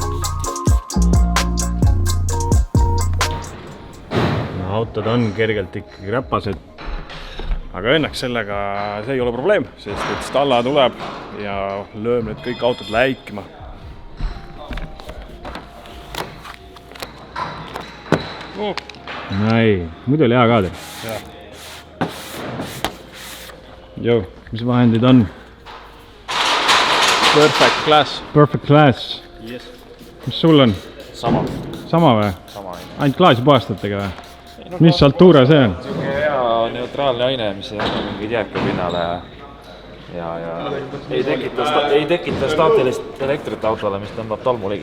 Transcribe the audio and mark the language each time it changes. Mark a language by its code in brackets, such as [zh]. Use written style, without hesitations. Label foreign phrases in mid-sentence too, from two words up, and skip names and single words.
[et] Autod on kergelt ikkagi räpased, aga õnneks sellega see ei ole probleem, sest et Stalla tuleb ja lööb need kõik autod läikima. Ei, muidu oli hea kaader. Joo, mis vahendid on? Perfect Class. Perfect Class. Yes. Mis sul on? Sama. Sama või? Sama. Ainult klaasi puhastatega või? mis Altura see on? Niisugune hea neutraalne aine, mis ei anna mingeid jääke pinnale ja ei tekita staatilist elektrit autole, mis tõmbab tolmu ligi.